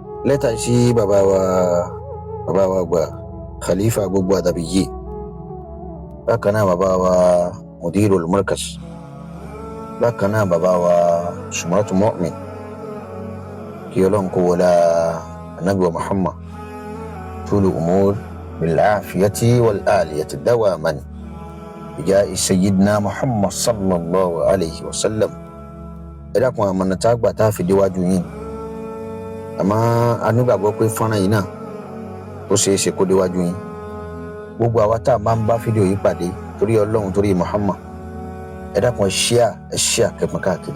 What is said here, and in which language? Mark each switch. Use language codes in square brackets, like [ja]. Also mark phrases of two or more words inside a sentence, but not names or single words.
[yo] lẹ́tà sí bàbá wa gbà khalifa gbogbo àdàbíyí, bákan náà bàbá wa [ar] مدير المركز, [yo] bákan náà bàbá wa Sumratu Mu'min, kí Ọlọ́run kó wọlá Ànábì wa Muhammad [ar] طول العمر بالعافية والعالية دائما بجاه سيدنا محمد صلى الله عليه وسلم. [yo] Ẹ dákun àmọ̀nà tá a gbà tá a fi déwájú yín, àmọ́ a nígbàgbọ́ pé fọ́nrán yìí náà ó ṣeé ṣe kó déwájú yín. Gbogbo àwa tá a máa ń bá fídíò yìí pàdé torí Ọlọ́run torí Muhammad, ẹ dákun ẹ ṣíà kẹpọn káàkiri.